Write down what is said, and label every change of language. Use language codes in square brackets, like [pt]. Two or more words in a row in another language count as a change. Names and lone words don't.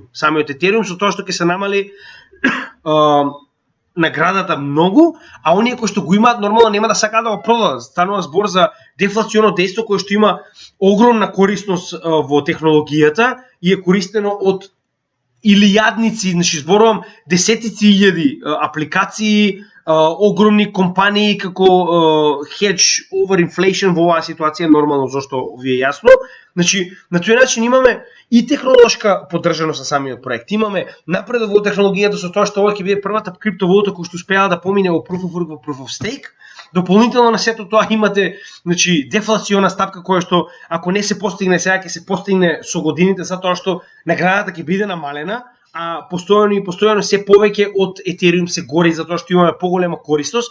[mk] Самиот Ethereum со тоа што ќе се намали наградата многу, а оние кои што го имаат нормално нема да сакаат да го продадат. Станува збор за дефлационо дејство кое што има огромна корисност во технологијата и е користено од илијадници, значи зборувам десетици илјади апликации, огромни компании како [en] hedge over inflation [mk] во оваа ситуација нормално, зашто ви е јасно. Значи на тој начин имаме и технолошка поддржаност на самиот проект. Имаме напредок во технологијата со тоа што ова ќе биде првата криптовалута која што успеа да помине во [en] Proof of Work [mk] во [en] Proof of Stake. [mk] Дополнително на сето тоа имате, значи, дефлациона стапка која што ако не се постигне сега ќе се постигне со годините, затоа што наградата ќе биде намалена, а постојано се повеќе од Ethereum се гори затоа што имаме поголема користност.